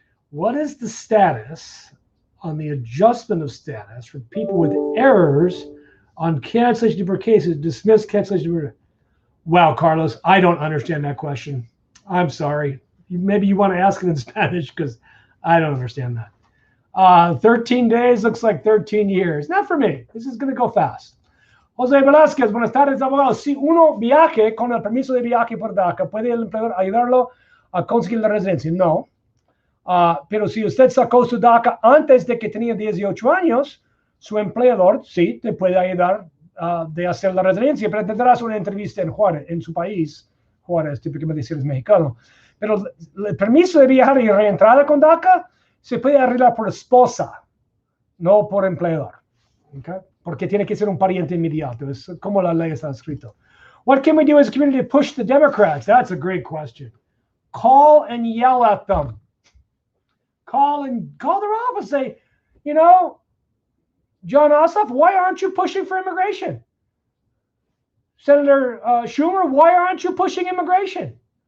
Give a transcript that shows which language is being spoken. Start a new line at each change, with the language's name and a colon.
English: What is the status on the adjustment of status for people with errors on cancellation deportation, dismissed cancellation deportation? Wow, Carlos, I don't understand that question. I'm sorry. Maybe you want to ask it in Spanish because I don't understand that. 13 days looks like 13 years. Not for me. This is going to go fast.
Spanish: José Velázquez, buenas tardes, abogado. Si uno viaje con el permiso de viaje por DACA, ¿puede el empleador ayudarlo a conseguir la residencia? No. Pero si usted sacó su DACA antes de que tenía 18 años, su empleador sí te puede ayudar de hacer la residencia, pero tendrás una entrevista en Juárez, en su país. Juárez, típicamente si eres mexicano. Pero el permiso de viajar y reentrada con DACA se puede arreglar por esposa, no por empleador. ¿Okay? Porque tiene que ser un pariente inmediato. Es como la ley está escrito.
English: What can we do as a community to push the Democrats? That's a great question. Call and yell at them. Call their office. Say, you know, John Ossoff, why aren't you pushing for immigration? Senator Schumer, why aren't you pushing immigration?